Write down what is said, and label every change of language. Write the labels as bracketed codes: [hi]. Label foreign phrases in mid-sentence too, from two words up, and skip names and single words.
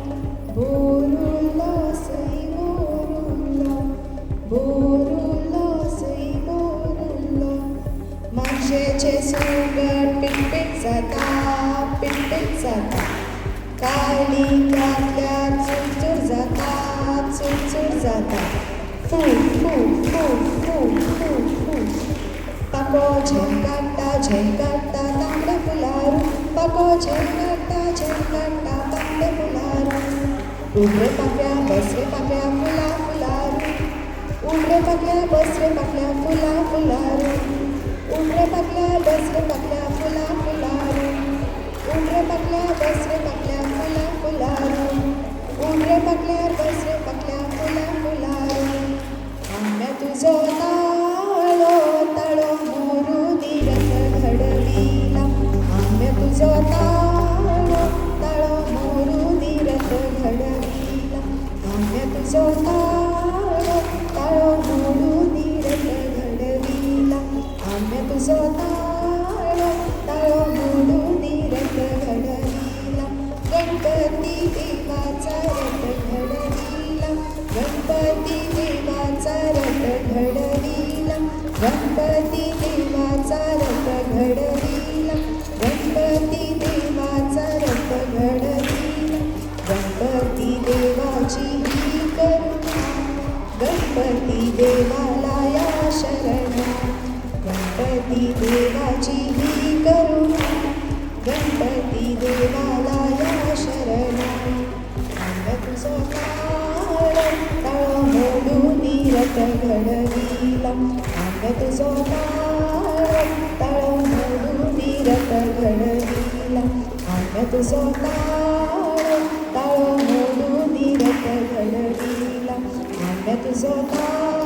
[kok] बोरुलो सई बोरुलो. बोरुलो सई बोरुलो. माशेचे सुगट पिटपिट जाता पिटपिट जाता. काळी त्यातल्या चुरचुर जाता चुरचुर जाता. फू फू फू फू फू फू. पाको झेंकाटा तांबडे फुलारू. पाको झेंकाटा घंटा बंद फुलारू उठ रे पाक्या बस रे पाक्या फुला फुलारू उठ रे पाक्या बस रे पाक्या फुला फुलारू उठ रे पाक्या बस रे पाक्या फुला फुलारू उठ रे पाक्या बस रे पाक्या फुला फुलारू उठ रे पाक्या बस रे पाक्या फुला फुलारू आम्या तुझो ताळो ताळो मोरू निरत घडविला आम्या तुझो ताळो ताळो मोरू निरत घडविला आम्या तुझो ताळो ताळो मोरू निरत घडविला आम्या तुझो ताळो ताळो मोरू निरत घडविला गणपती [mr] देवाचा रथ घडविला गणपती देवाचा रथ घडविला गणपती देवाचा रथ घडविला गणपती देवाचा रथ घडविला गणपती देवाची ही करुणा गणपती देवाला या शरण गणपती देवाची ही करुणा गणपती देवाला या शरण [kok] अंग तुझो ताळ ताळ मोडून रथ घडविला अंग तुझो ताळ ताळ मोडून रथ घडविला अंग तुझो ताळ ताळ मोडून रथ घडविला अंग तुझो ताळ